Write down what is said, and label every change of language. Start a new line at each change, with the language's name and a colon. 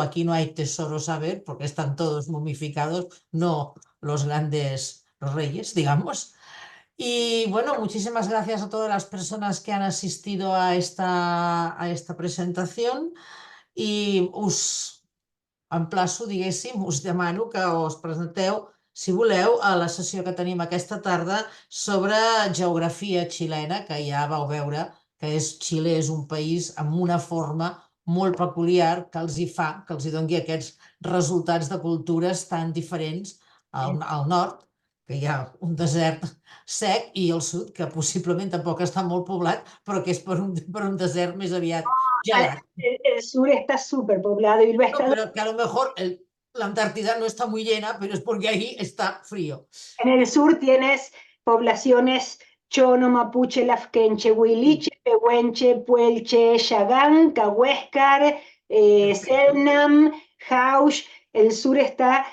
Spanish: Aquí no hay tesoros a ver porque están todos momificados, no los grandes reyes, digamos. Y bueno, muchísimas gracias a todas las personas que han asistido a esta presentación
Catalan: i us emplaço, diguéssim, us demano que us presenteu si voleu, a la sessió que tenim aquesta tarda sobre geografia xilena, que ja vau veure que Xile és un país amb una forma molt peculiar que els hi fa, que els hi doni aquests resultats de cultures tan diferents al nord, que hi ha un desert sec, i al sud, que possiblement tampoc està molt poblat, però que és per un desert més aviat gelat.
Spanish: El sur está súper poblado y lo ha No, estado. pero que a lo mejor la Antártida no está muy llena, pero es porque ahí está frío. En el sur tienes poblaciones chono, mapuche, lafkenche, huiliche, pehuenche, puelche, yagán, cahuéscar, selnam, jauch. El sur está